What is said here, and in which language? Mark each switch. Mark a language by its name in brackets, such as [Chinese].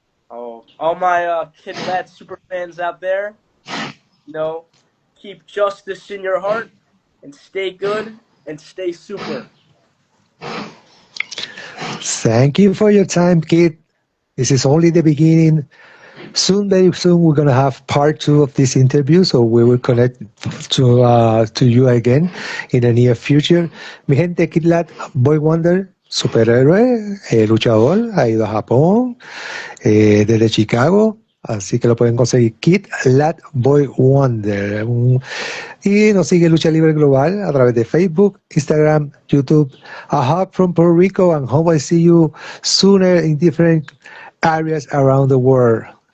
[English] Oh, all my Kid Lat super fans out there, you know, keep justice in your heart and stay good and stay super. Thank you for your time, Kid. This is only the beginning. Very soon, we're gonna have part 2 of this interview, so we will connect to you again in the near future. [Spanish] Mi gente, Kid Lat, Boy Wonder, superhéroe, luchador, ha ido a Japón, desde Chicago, así que lo pueden conseguir, Kid Lat Boy Wonder. Y nos sigue Lucha Libre Global a través de Facebook, Instagram, YouTube. [English] A hug from Puerto Rico, and hope I see you sooner in different areas around the world.